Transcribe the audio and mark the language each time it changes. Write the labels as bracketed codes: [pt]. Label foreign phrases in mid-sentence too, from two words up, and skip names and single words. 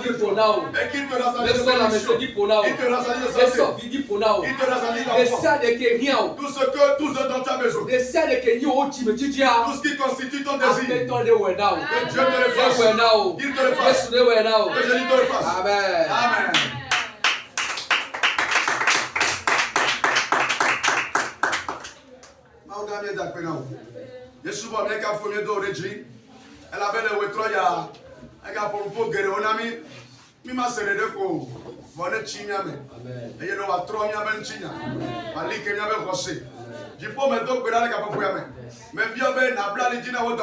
[fr] Et qu'il te rassasie de bénédiction. Qu'il te rassasie de santé. Qu'il te rassasie d'enfant. Tout ce dont tu as besoin. Tout ce qui constitue ton désir. Que Dieu te le fasse. Qu'il te le fasse. Que Jésus te le fasse. Amen. Amen. [ee] Yesu bɔ ne ka fɔ ne dɔw de dzi elabe le wetɔ ya ega ƒoƒo geɖewo na mi ma se ɖeɖe ko vɔ ne tsi miame eye ne wòatrɔ miabe ŋutinya wòali ke miabe xɔse dziƒo me do gbe ɖa le gaƒoƒoa me mebiɔ be nabla ali dzi na wo